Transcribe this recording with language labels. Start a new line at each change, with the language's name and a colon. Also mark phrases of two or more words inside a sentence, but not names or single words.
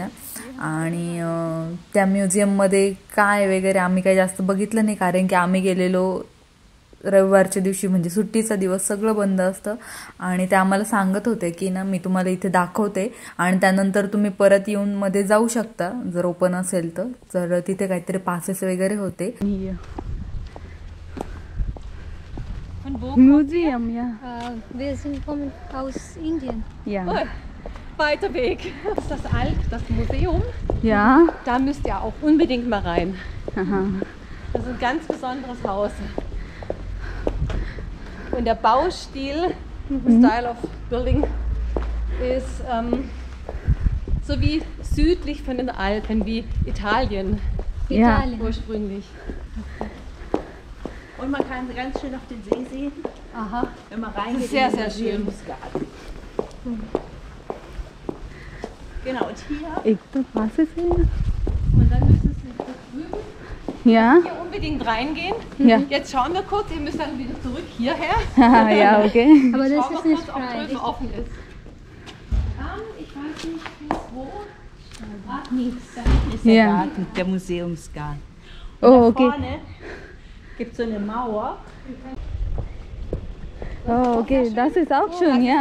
Marathi: आणि त्या म्युझियममध्ये काय वगैरे आम्ही काही जास्त बघितलं नाही, कारण की आम्ही गेलेलो रविवारच्या दिवशी, म्हणजे सुट्टीचा दिवस, सगळं बंद असतं. आणि ते आम्हाला सांगत होते की ना मी तुम्हाला इथे दाखवते आणि त्यानंतर तुम्ही परत येऊन मध्ये जाऊ शकता जर ओपन असेल तर. तर तिथे काहीतरी पासेस वगैरे होते. म्युझियम या
German: Wir sind kommen aus Indien. या Weiter Weg. Das ist das Alp, das Museum. या Da müsst ihr auch unbedingt mal rein. Aha. Das ist ein ganz besonderes Haus. Und der Baustil,
English: Style of Building,
German: ist so wie südlich von den Alpen, wie Italien Italien. ursprünglich. Und man kann ganz schön auf den See sehen, Aha, wenn man das reingeht. ist sehr, in den sehr schön. Museumsgarten. Genau, und hier,
Hindi: एक तो पासेस है.
German: Und dann müssen Sie da drüben या hier unbedingt reingehen. Ja. Jetzt schauen wir kurz, ihr müsst dann wieder zurück hierher. या ओके. Aber das Schauen wir ist nicht kurz, ob frei. drüben offen ist. Ich weiß nicht bis wo. nichts, da hinten ist der Ja. Garten, der Museumsgarten. Oh, Da okay. vorne gibt es so eine Mauer. Oh, okay, das ist auch schön, ja.